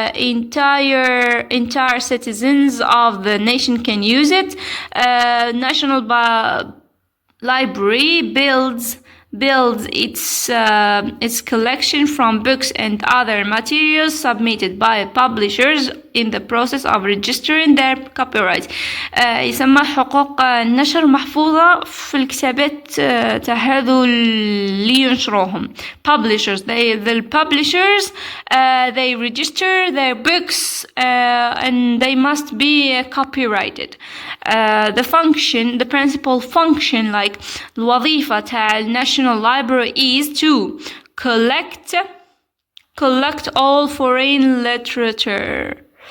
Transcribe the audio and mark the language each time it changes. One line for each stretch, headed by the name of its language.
English: Entire citizens of the nation can use it. National Library builds its collection from books and other materials submitted by publishers in the process of registering their copyright.
Arabic: يسمى حقوق النشر محفوظة في الكتابات تاع هذو اللي ينشروهم.
English: Publishers, the publishers, they register their books and they must be copyrighted. The principal function, like
Arabic: الوظيفة تاع
English: National Library, is to collect all foreign literature.